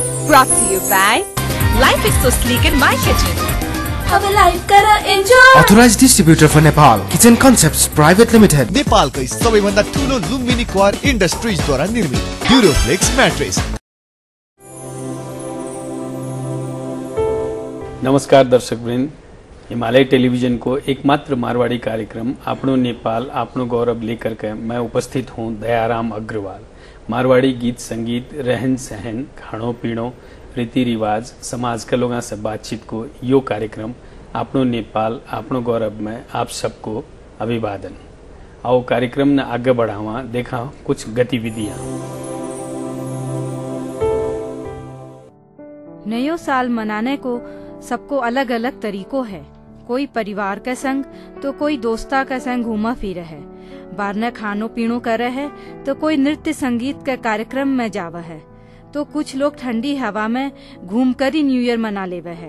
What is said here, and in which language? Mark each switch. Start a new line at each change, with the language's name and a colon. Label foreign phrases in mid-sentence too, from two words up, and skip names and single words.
English: Brought to you by Life is so sleek in my kitchen.
Nepali: अब लाइफ करा एन्जॉय।
English: Authorized distributor for Nepal, Kitchen Concepts Private Limited.
Nepali: नेपालकै सबैभन्दा ठुलो लुम्बिनी क्वार इन्डस्ट्रिजद्वारा निर्मित ड्युरोफ्लेक्स म्याट्रेस।
Hindi: नमस्कार दर्शकवृन्द, हिमालय टेलीविजन को एकमात्र मारवाड़ी कार्यक्रम आपनो नेपाल आपनो गौरव लेकर के मैं उपस्थित हूँ दयाराम अग्रवाल। मारवाड़ी गीत संगीत, रहन सहन, खाणो पीणो, रीति रिवाज, समाज के लोगों से बातचीत को यो कार्यक्रम आपनो नेपाल आपनो गौरव में आप सबको अभिवादन। आओ कार्यक्रम ने आगे बढ़ावा देखा कुछ गतिविधियां। नयो साल मनाने को सबको अलग अलग तरीकों है। कोई परिवार के संग तो कोई दोस्ता के संग घूमा फिरा है, बारने खानो पीनो करे है तो कोई नृत्य संगीत के कार्यक्रम में जावा है, तो कुछ लोग ठंडी हवा में घूमकर ही
English: New Year
Hindi: मना लेवे है।